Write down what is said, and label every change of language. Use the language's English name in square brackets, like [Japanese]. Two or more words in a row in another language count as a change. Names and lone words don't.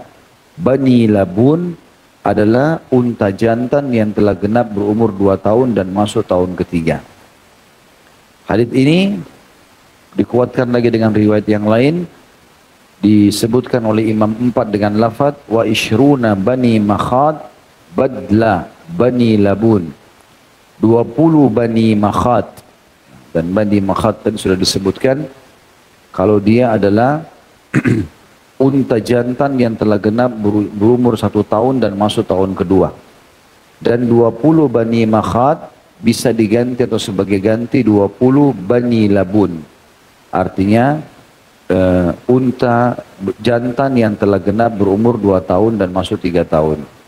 [Arabic] بني لبون [Indonesian] adalah unta jantan yang telah genap berumur 2 tahun dan masuk tahun ketiga. Hadits ini dikuatkan lagi dengan riwayat yang lain. Disebutkan oleh Imam 4 dengan lafaz [Arabic] وعشرون بني مخاض بدل بني لبون, [Indonesian] 20 [Arabic] بني مخاض. [Indonesian] Dan [Arabic] بني مخاض [Indonesian] tadi sudah disebutkan kalau dia adalah unta jantan yang telah genap berumur 1 tahun dan masuk tahun kedua. Dan 20 [Arabic] بني مخاض [Indonesian] bisa diganti atau sebagai ganti 20 [Arabic] بني لبون, [Indonesian] artinya unta jantan yang telah genap berumur 2 tahun dan masuk 3 tahun.